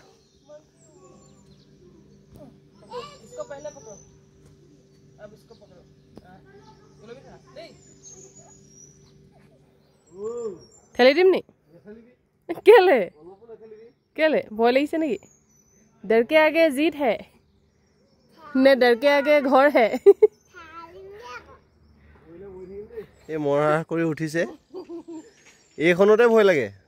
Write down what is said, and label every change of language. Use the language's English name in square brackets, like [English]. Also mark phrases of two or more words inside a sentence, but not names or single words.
[Assamese] ঠেলি দিম নি? কেলে ভয় লাগিছে নেকি? [Hindi] डर के आगे जीत है ने डर के आगे घर है। [Assamese] এই মৰা কৰি উঠিছে, এইখনতে ভয় লাগে।